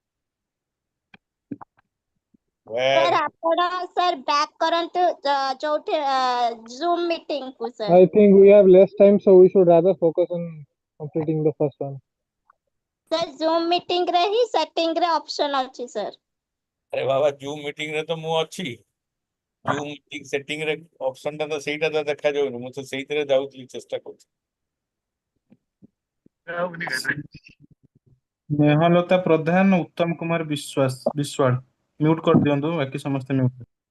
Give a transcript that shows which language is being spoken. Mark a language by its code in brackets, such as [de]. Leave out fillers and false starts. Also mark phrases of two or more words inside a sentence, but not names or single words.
[or] सर ଆପଣ [en] sir back [or] କରନ୍ତୁ ଯୋଉଠି [en] Zoom meeting [or] କୁ sir. [en] I think we have less time, so we should rather focus on completing the first one. [or] Sir [en] Zoom meeting [or] ରେ ହିଁ setting ରେ option ଅଛି sir. ଆରେ ବାବା [en] Zoom meeting [or] ରେ ତ ମୁଁ ଅଛି। [en] Zoom meeting setting [or] ରେ ଅପସନ ଟା ତ ସେଇଟା ତ ଦେଖାଯାଉନି। ମୁଁ ତ ସେଇଥିରେ ଯାଉଥିଲି ଚେଷ୍ଟା କରୁଛି। ସ୍ନେହଲତା ପ୍ରଧାନ, ଉତ୍ତମ କୁମାର ବିଶ୍ୱାଳ ମ୍ୟୁଟ କରିଦିଅନ୍ତୁ, ବାକି ସମସ୍ତେ ମ୍ୟୁଟ।